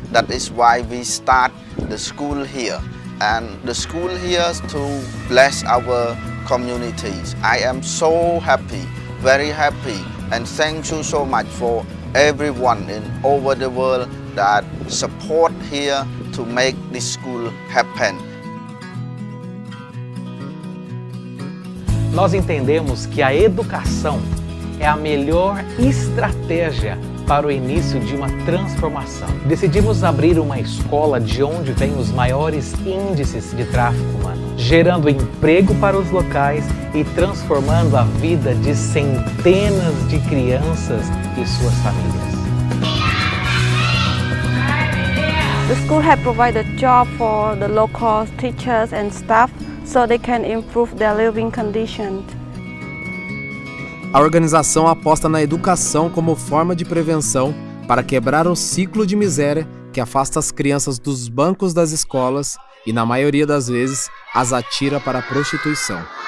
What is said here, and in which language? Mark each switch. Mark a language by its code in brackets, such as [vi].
[en] That is why we start the school here. And the school here to bless our communities. I am so happy, very happy. And thank you so much for everyone over the world that support here to make this school happen. [pt] Nós entendemos que a educação é a melhor estratégia para o início de uma transformação. Decidimos abrir uma escola de onde vêm os maiores índices de tráfico humano, gerando emprego para os locais e transformando a vida de centenas de crianças e suas famílias. [en] The school has provided job for the local teachers and staff so they can improve their living conditions. [pt] A organização aposta na educação como forma de prevenção para quebrar o ciclo de miséria que afasta as crianças dos bancos das escolas e, na maioria das vezes, as atira para a prostituição.